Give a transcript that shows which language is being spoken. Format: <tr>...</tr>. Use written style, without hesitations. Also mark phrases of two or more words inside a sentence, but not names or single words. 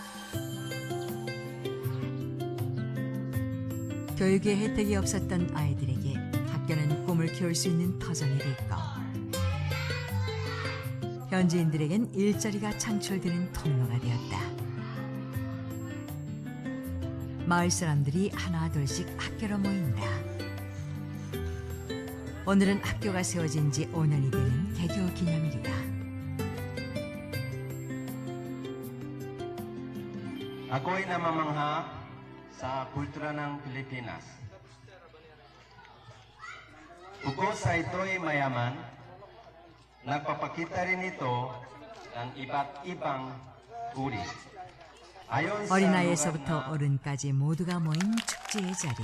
<ko>교육의 혜택이 없었던 아이들에게 학교는 꿈을 키울 수 있는 터전이 됐고 현지인들에겐 일자리가 창출되는 통로가 되었다. 마을 사람들이 하나 둘씩 학교로 모인다. 오늘은 학교가 세워진 지 5년이 되는 개교 기념일이다.</ko> <tl>Ako'y namamangha sa kultura ng Pilipinas. Bukod sa ito'y mayaman, nagpapakita rin ito ng iba't ibang uri. Ayon sa</tl> <ko>어린아이에서부터 어른까지 모두가 모인 축제의 자리.</ko>